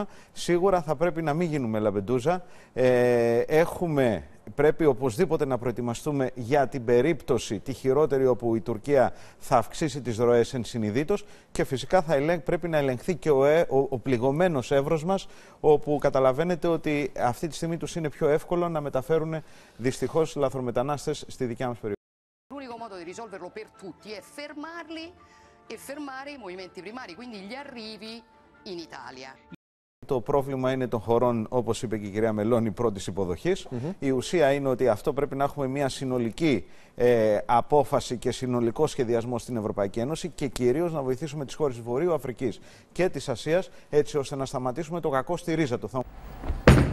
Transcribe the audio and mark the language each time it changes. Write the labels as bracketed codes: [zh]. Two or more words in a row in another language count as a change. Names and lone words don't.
[el] Σίγουρα θα πρέπει να μην γίνουμε Λαμπεντούζα. Πρέπει οπωσδήποτε να προετοιμαστούμε για την περίπτωση τη χειρότερη, όπου η Τουρκία θα αυξήσει τις ροές ενσυνειδήτως, και φυσικά πρέπει να ελεγχθεί και ο πληγωμένος Εύρος μας, όπου καταλαβαίνετε ότι αυτή τη στιγμή τους είναι πιο εύκολο να μεταφέρουν δυστυχώς λαθρομετανάστες στη δικιά μας περιοχή. [it] L'unico modo di risolverlo per tutti è fermarli e fermare i movimenti primari, quindi gli arrivi in Italia. [el] Το πρόβλημα είναι των χωρών, όπως είπε και η κυρία Μελώνη, πρώτης υποδοχής. Η ουσία είναι ότι αυτό πρέπει να έχουμε μια συνολική απόφαση και συνολικό σχεδιασμό στην Ευρωπαϊκή Ένωση, και κυρίως να βοηθήσουμε τις χώρες της Βορείου Αφρικής και της Ασίας, έτσι ώστε να σταματήσουμε το κακό στη ρίζα του.